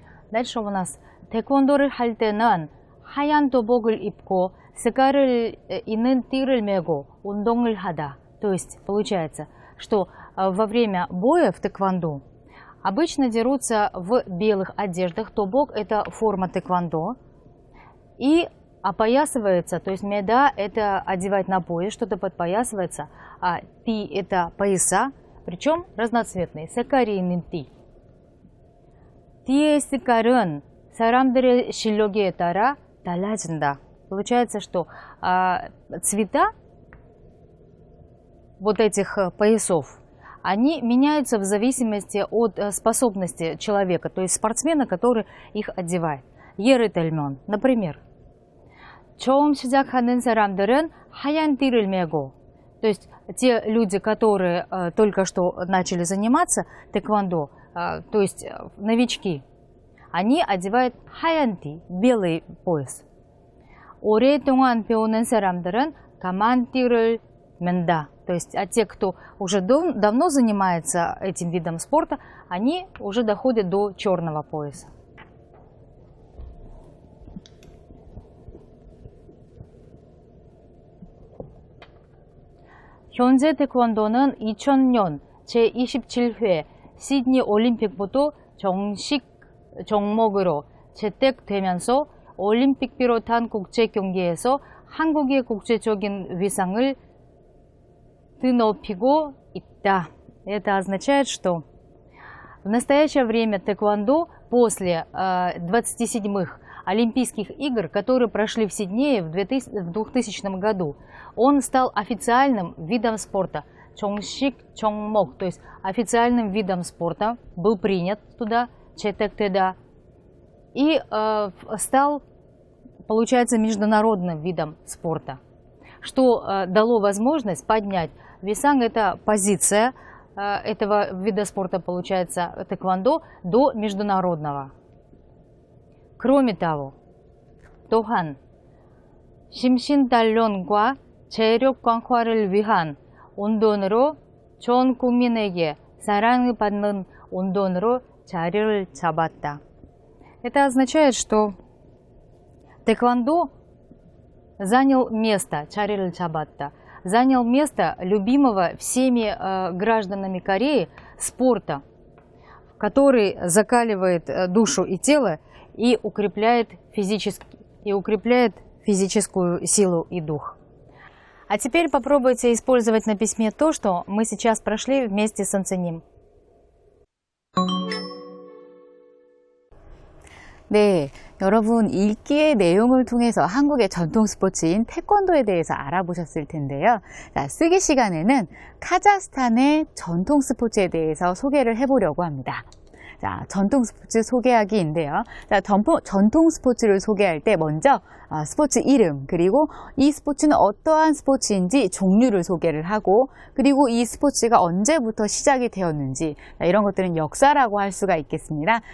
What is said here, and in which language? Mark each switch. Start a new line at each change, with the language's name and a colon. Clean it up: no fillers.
Russian: Дальше у нас
Korean: тэквондо를 할 때는 하얀 도복을 입고 색깔을 있는 띠를 메고 운동을 하다.
Russian: То есть получается, что во время боя в тэквондо обычно дерутся в белых одеждах. Тобок – это форма тэквондо. И опоясывается, то есть меда – это одевать на пояс, что-то подпоясывается, а ти – это пояса, причем разноцветные,
Korean: 색깔이 있는 띠. 띠의 색깔은 사람들의 실력에 따라 달라진다.
Russian: Получается, что цвета вот этих поясов, они меняются в зависимости от способности человека, то есть спортсмена, который их одевает.
Korean: 예를 들면,
Russian: например,
Korean: 처음 시작하는 사람들은 하얀 띠를 메고
Russian: То есть те люди, которые только что начали заниматься тэквондо, то есть новички, они одевают
Korean: 하얀티,
Russian: белый пояс.
Korean: 오랫동안 배우는 사람들은 까만띠를 맨다.
Russian: То есть те, кто уже давно занимается этим видом спорта, они уже доходят до черного пояса.
Korean: 현재 태권도는 2000년 제27회 시드니 올림픽부터 정식 종목으로 채택되면서 올림픽 비롯한 국제 경기에서 한국의 국제적인 위상을 드높이고 있다.
Russian: Это означает, что в настоящее время тэквондо после 27-х Олимпийских игр, которые прошли в Сиднее в 2000 году, он стал официальным видом спорта.
Korean: 정식 종목,
Russian: то есть официальным видом спорта, был принят туда,
Korean: 채택되다,
Russian: и стал, получается, международным видом спорта, что дало возможность поднять висанг, это позиция этого вида спорта, получается, тэквондо, до международного.
Korean: 그럼에 따라 또한 심신 단련과 체력 강화를 위한 운동으로 전 국민에게 사랑받는 운동으로 자리를 잡았다.
Russian: Это означает, что тэквондо занял место,
Korean: 자리를 잡았다,
Russian: занял место любимого всеми гражданами Кореи спорта, который закаливает душу и тело и укрепляет физическую силу и дух. А теперь попробуйте использовать на письме то, что мы сейчас прошли вместе с Анценим.
Korean: 네, 여러분 읽기의 내용을 통해서 한국의 전통 스포츠인 태권도에 대해서 알아보셨을 텐데요. 자, 쓰기 시간에는 카자흐스탄의 전통 스포츠에 대해서 소개를 해보려고 합니다. 자, 전통 스포츠 소개하기인데요. 자, 전통 스포츠를 소개할 때 먼저 스포츠 이름, 그리고 이 스포츠는 어떠한 스포츠인지 종류를 소개를 하고, 그리고 이 스포츠가 언제부터 시작이 되었는지, 자, 이런 것들은 역사라고 할 수가 있겠습니다.